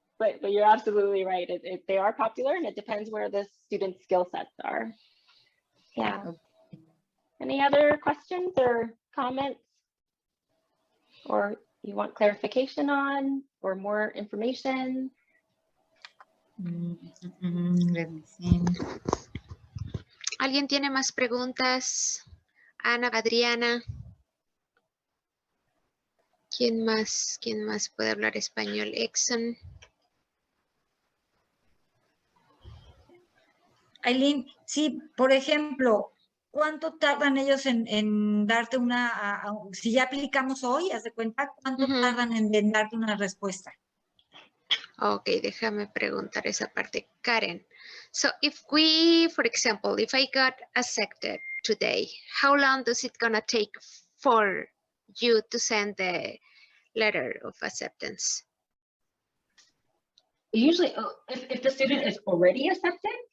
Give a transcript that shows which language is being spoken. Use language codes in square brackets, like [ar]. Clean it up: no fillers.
[en] but you're absolutely right. They are popular, and it depends where the students' skill sets are. Yeah. Any other questions or comments? Or you want clarification on, or more information? Let me see. [es] ¿Alguien tiene más preguntas? Ana, Adriana. ¿Quién más puede hablar español? Exxon. Aileen, sí, por ejemplo, ¿cuánto tardan ellos en darte si ya aplicamos hoy, haz de cuenta, cuánto tardan en darte una respuesta? Ok, déjame preguntar esa parte. [en] Karen, so if we, for example, if I got accepted today, how long does it gonna take for you to send the letter of acceptance? Usually, if the student is already accepted?